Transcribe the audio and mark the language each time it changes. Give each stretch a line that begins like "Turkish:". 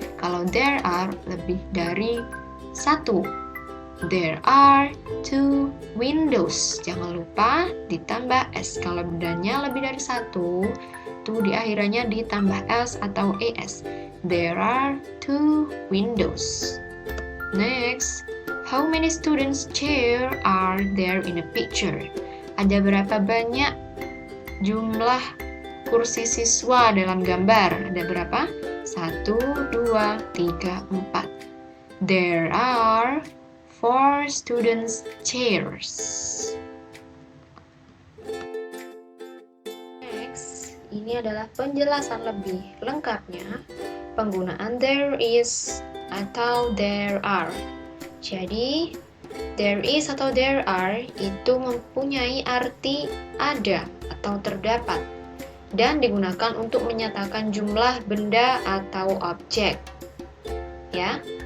Indonesian: Kalau
English: there are
Indonesian: lebih dari 1.
English: There are 2 windows.
Indonesian: Jangan lupa ditambah S. Kalau bendanya lebih dari 1, tuh di akhirannya ditambah S atau ES.
English: There are 2 windows. Next, how many students' chair are there in the picture?
Indonesian: Ada berapa banyak jumlah kursi siswa dalam gambar? Ada berapa? 1, 2, 3, 4.
English: There are 4 students' chairs.
Indonesian: Next, ini adalah penjelasan lebih lengkapnya penggunaan
English: there is
Indonesian: atau
English: there are.
Indonesian: Jadi,
English: there is
Indonesian: atau
English: there are
Indonesian: itu mempunyai arti ada atau terdapat dan digunakan untuk menyatakan jumlah benda atau objek. Ya.